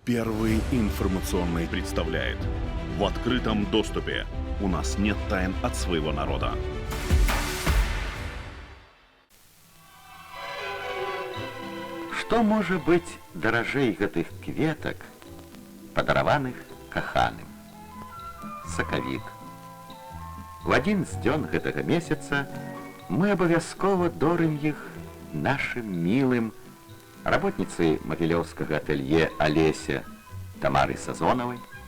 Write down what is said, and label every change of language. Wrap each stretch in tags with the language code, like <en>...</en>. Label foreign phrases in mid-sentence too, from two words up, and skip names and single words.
<ru>Первый информационный представляет. В открытом доступе. У нас нет тайн от своего народа.</ru> <be>Што можа быць даражэй гэтых кветак, падараваных каханым? Сакавік. В адзін з дзён гэтага месяца мы абавязкова дорым іх нашым мілым работніцы магілёўскага атэлье Алеся Тамары Сазонавай,</be>